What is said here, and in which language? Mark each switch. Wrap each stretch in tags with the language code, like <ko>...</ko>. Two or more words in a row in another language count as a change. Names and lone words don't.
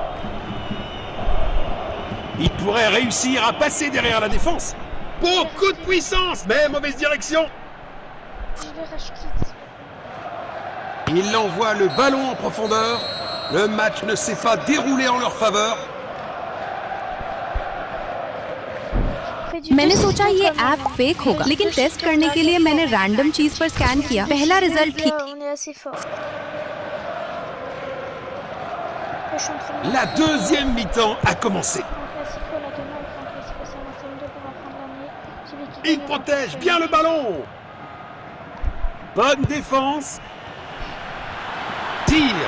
<fr>Il pourrait réussir à passer derrière la défense. Beaucoup de puissance, mais mauvaise direction. Je vais racheter. Il envoie le ballon en profondeur. Le match ne s'est pas déroulé en leur faveur.</fr> <hi>मैंने सोचा ये ऐप फेक होगा, लेकिन टेस्ट करने के लिए मैंने रैंडम चीज पर स्कैन किया। पहला रिजल्ट ठीक।</hi> <fr>On est assez fort. La deuxième mi-temps a commencé. Il protège bien le ballon. Bonne défense. Tire.</fr>